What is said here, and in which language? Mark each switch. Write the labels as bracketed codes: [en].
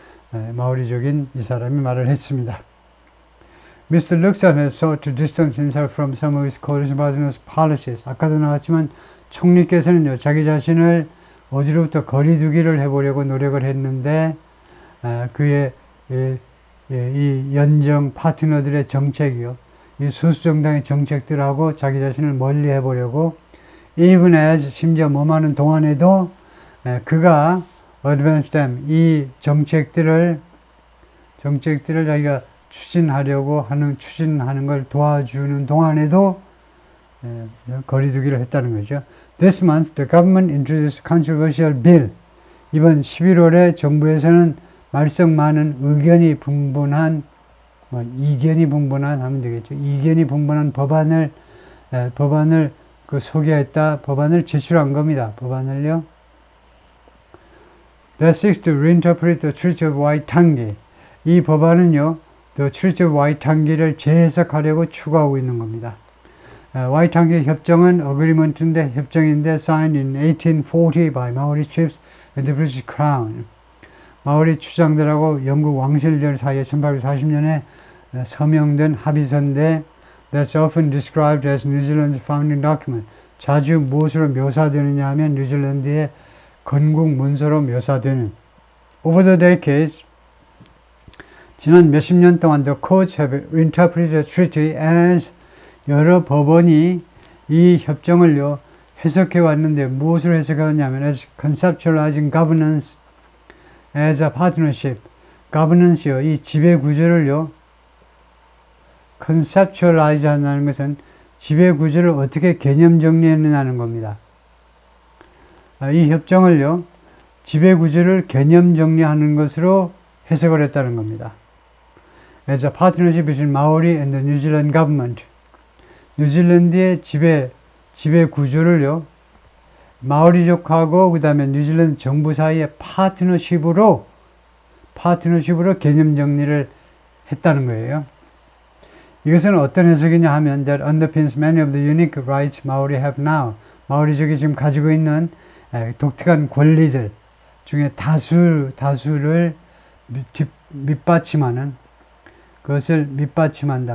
[ko] 마오리족인 이 사람이 말을 했습니다. [en] Mr. Luxon has sought to distance himself from some of his coalition partners' policies. [ko] 아까도 나왔지만 총리께서는요, 자기 자신을 어디로부터 거리두기를 해보려고 노력을 했는데 그의 이 연정 파트너들의 정책이요, 이 소수정당의 정책들하고 자기 자신을 멀리 해보려고 [en] even as [ko] 심지어 몸하는 동안에도 그가 [en] advance them [ko] 이 정책들을 자기가 추진하는 걸 도와주는 동안에도 거리두기를 했다는 거죠. [en] This month, the government introduced a controversial bill. [ko] 이번 11월에 정부에서는 말썽 많은 이견이 분분한 하면 되겠죠. 이견이 분분한 법안을 소개했다. 법안을 제출한 겁니다. 법안을요. [en] That seeks to reinterpret the Treaty of Waitangi. [ko] 이 법안은요, The Treaty of Waitangi를 재해석하려고 추구하고 있는 겁니다. 와이탕기 협정은 agreement인데 협정인데 [en] signed in 1840 by Maori chiefs and the British Crown. [ko] 마오리 추장들하고 영국 왕실들 사이에 1840년에 서명된 합의서인데 [en] that's often described as New Zealand's founding document. [ko] 자주 무엇으로 묘사되느냐 하면 뉴질랜드의 건국 문서로 묘사되는. [en] Over the decades, [ko] 지난 몇십 년 동안 [en] the courts have interpreted the treaty as [ko] 여러 법원이 이 협정을요 해석해 왔는데 무엇으로 해석하냐면 [en] as conceptualizing governance as a partnership. [ko] governance요, 이 지배 구조를요 conceptualize 한다는 것은 지배 구조를 어떻게 개념 정리했느냐는 겁니다. 이 협정을요 지배 구조를 개념 정리하는 것으로 해석을 했다는 겁니다. [en] As a partnership between Maori and the New Zealand government. [ko] 뉴질랜드의 지배 구조를요, 마오리족하고 그 다음에 뉴질랜드 정부 사이의 파트너십으로 개념 정리를 했다는 거예요. 이것은 어떤 해석이냐 하면 [en] that underpins many of the unique rights Maori have now. [ko] 마오리족이 지금 가지고 있는 독특한 권리들 중에 다수를 밑받침하는 그것을 밑받침한다.